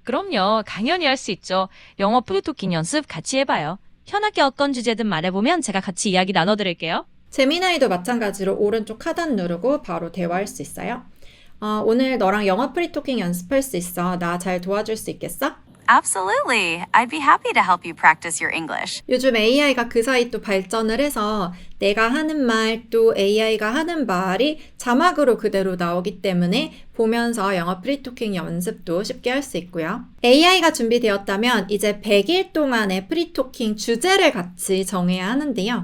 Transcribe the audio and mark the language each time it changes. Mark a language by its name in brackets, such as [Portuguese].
[Korean] 그럼요. 당연히 할 수 있죠. 영어 프리토킹 연습 같이 해봐요. 현악기 어떤 주제든 말해보면 제가 같이 이야기 나눠드릴게요. 제미나이도 마찬가지로 오른쪽 하단 누르고 바로 대화할 수 있어요. 오늘 너랑 영어 프리토킹 연습할 수 있어. 나 잘 도와줄 수 있겠어? [English] Absolutely. I'd be happy to help you practice your English. [Korean] 요즘 AI가 그 사이 또 발전을 해서 내가 하는 말 또 AI가 하는 말이 자막으로 그대로 나오기 때문에 보면서 영어 프리토킹 연습도 쉽게 할 수 있고요. AI가 준비되었다면 이제 100일 동안의 프리토킹 주제를 같이 정해야 하는데요.